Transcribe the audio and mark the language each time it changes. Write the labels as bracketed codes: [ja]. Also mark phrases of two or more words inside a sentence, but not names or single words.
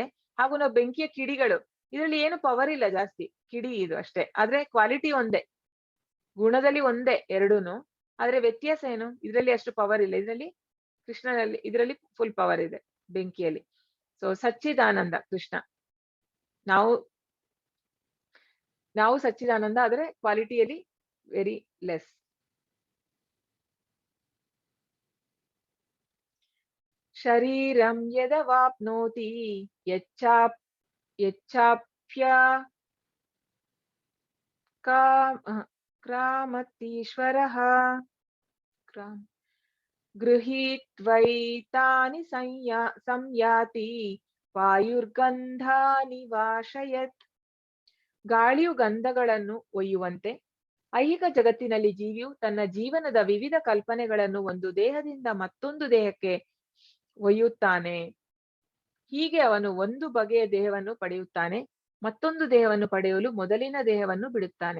[kn] ಹಾಗೂ ನಾವು ಬೆಂಕಿಯ ಕಿಡಿಗಳು, ಇದರಲ್ಲಿ ಏನು ಪವರ್ ಇಲ್ಲ ಜಾಸ್ತಿ, ಕಿಡಿ ಇದು ಅಷ್ಟೇ, ಆದ್ರೆ ಕ್ವಾಲಿಟಿ ಒಂದೇ, ಗುಣದಲ್ಲಿ ಒಂದೇ ಎರಡೂನು. ಆದ್ರೆ ವ್ಯತ್ಯಾಸ ಏನು, ಇದರಲ್ಲಿ ಅಷ್ಟು ಪವರ್ ಇಲ್ಲ, ಇದರಲ್ಲಿ [en] full power [kn] ಇದೆ ಬೆಂಕಿಯಲ್ಲಿ. ಸೊ ಸಚ್ಚಿದಾನಂದ ಕೃಷ್ಣ, ನಾವು ಸಚ್ಚಿದಾನಂದ, ಆದ್ರೆ ಕ್ವಾಲಿಟಿಯಲ್ಲಿ [en] very less. [sa] ಶರೀರಂ ಯದವಾಪ್ನೋತಿ ಯಚ್ಚಾಪ್ಯ ಕ್ರಾಮತೀಶ್ವರಃ ಗೃಹೀತ್ವೈತಾನಿ ಸಂಯಾತಿ ವಾಯುರ್ಗಂಧಾನಿ ವಾಶಯತ್. [kn] ಗಾಳಿಯು ಗಂಧಗಳನ್ನು ಒಯ್ಯುವಂತೆ ಐಹಿಕ ಜಗತ್ತಿನಲ್ಲಿ ಜೀವಿಯು ತನ್ನ ಜೀವನದ ವಿವಿಧ ಕಲ್ಪನೆಗಳನ್ನು ಒಂದು ದೇಹದಿಂದ ಮತ್ತೊಂದು ದೇಹಕ್ಕೆ ಒಯ್ಯುತ್ತಾನೆ. ಹೀಗೆ ಅವನು ಒಂದು ಬಗೆಯ ದೇಹವನ್ನು ಪಡೆಯುತ್ತಾನೆ, ಮತ್ತೊಂದು ದೇಹವನ್ನು ಪಡೆಯಲು ಮೊದಲಿನ ದೇಹವನ್ನು ಬಿಡುತ್ತಾನೆ.